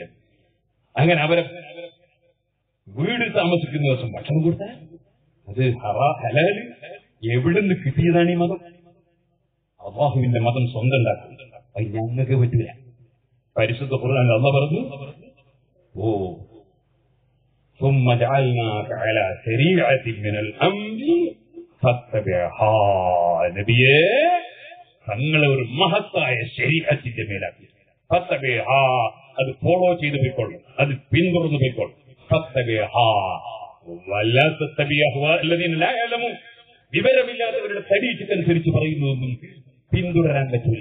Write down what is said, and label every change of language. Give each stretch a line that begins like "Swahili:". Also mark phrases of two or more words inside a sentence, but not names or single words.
Malayalam: അങ്ങനെ അവരെ വീട്ടിൽ താമസിക്കുന്ന ദിവസം ഭക്ഷണം കൊടുത്താൽ അത് ഹലാല്. എവിടുന്ന് കിട്ടിയതാണ് ഈ മതം? അല്ലാഹുവിന്റെ മതം സ്വന്തം ഉണ്ടാക്കും. അത് ഞങ്ങൾക്ക് പറ്റൂല. പരിശുദ്ധ ഖുർആനിൽ അല്ലാഹു പറഞ്ഞു,
Arabic: ثم جعلناك على شريعة من الأمر فاتبعها.
Malayalam: നബിയേ, തങ്ങളെ ഒരു മഹത്തായ ശരീഅത്തിന്റെ മേലാക്കി. ഫത്തബിഹാ, അത് ഫോളോ ചെയ്ത് പോയിക്കോളും, അത് പിന്തുടർന്ന് പോയിക്കോളും.
Arabic: فاتبعها ولا تتبع الذين لا يعلمون.
Malayalam: വിവരമില്ലാത്തവരുടെ ശരീഅത്തനുസരിച്ച് പറയുന്നതൊന്നും പിന്തുടരാൻ പറ്റൂല.